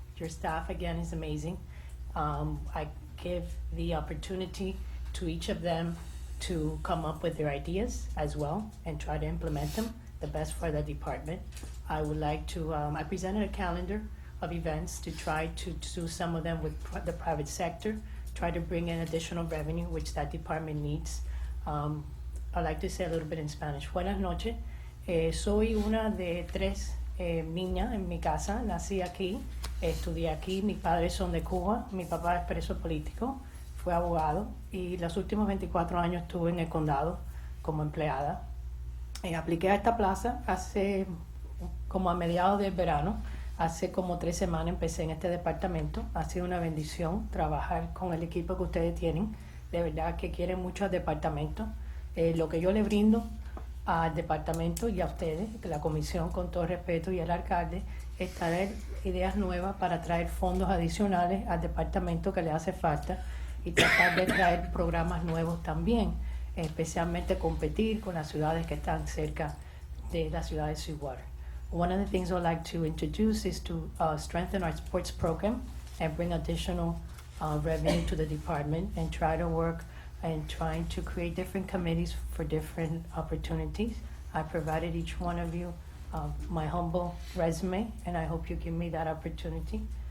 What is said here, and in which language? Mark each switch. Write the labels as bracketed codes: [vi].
[en] Your staff, again, is amazing. I give the opportunity to each of them to come up with their ideas as well and try to implement them the best for the department. I would like to, I presented a calendar of events to try to do some of them with the private sector, try to bring in additional revenue, which that department needs. I'd like to say a little bit in Spanish. [es] Buenas noches. Soy una de 3 niñas en mi casa, nací aquí, estudié aquí, mis padres son de Cuba, mi papá es preso político, fue abogado y los últimos 24 años estuve en el condado como empleada. Apliqué a esta plaza hace como a mediados del verano, hace como 3 semanas empecé en este departamento, ha sido una bendición trabajar con el equipo que ustedes tienen, de verdad que quieren mucho al departamento. Lo que yo le brindo al departamento y a ustedes, la comisión con todo respeto y al alcalde, es traer ideas nuevas para traer fondos adicionales al departamento que le hace falta y tratar de traer programas nuevos también, especialmente competir con las ciudades que están cerca de la ciudad de Sweetwater. [en] One of the things I'd like to introduce is to strengthen our sports program and bring additional revenue to the department and try to work and trying to create different committees for different opportunities. I provided each one of you my humble resume, and I hope you give me that opportunity.